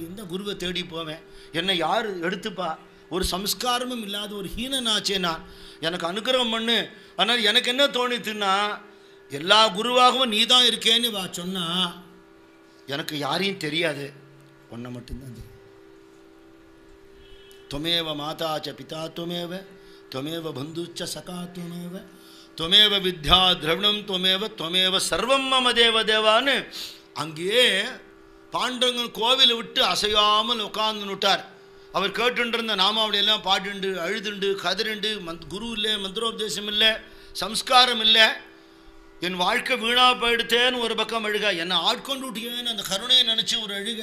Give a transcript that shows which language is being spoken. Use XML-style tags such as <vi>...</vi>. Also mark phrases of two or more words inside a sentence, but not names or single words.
<ta>எந்த குருவை தேடி போவேன்? என்னை யார் எடுத்துப்பா? ஒரு சம்ஸ்காரமும் இல்லாத ஒரு ஹீனனாச்சே நான், எனக்கு அனுகிரகம் பண்ணு. ஆனால் எனக்கு என்ன தோணித்துன்னா, எல்லா குருவாகவும் நீ தான் இருக்கேன்னு வா சொன்னா, எனக்கு யாரையும் தெரியாது, ஒன்றை மட்டும்தான் தெரியும்.</ta> <sa>त्वमेव माता च पिता त्वमेव त्वमेव बन्धुश्च सखा त्वमेव त्वमेव विद्या द्रविणं त्वमेव सर्वं मम देव देवाன்னு</sa> <ta>அங்கேயே பாண்டவன் கோவிலை விட்டு அசையாமல் உட்கார்ந்து விட்டார். அவர் கேட்டுருந்த நாமாவளியெல்லாம் பாடுண்டு அழுதுண்டு கதறிண்டு, குரு இல்லை, மந்திரோபதேசம் இல்லை, சம்ஸ்காரம் இல்லை, என் வாழ்க்கை வீணாக போயிடுத்தேன்னு ஒரு பக்கம் அழுக, என்னை ஆட்கொண்டு விட்டியேன்னு அந்த கருணையை நினச்சி ஒரு அழுக.</ta>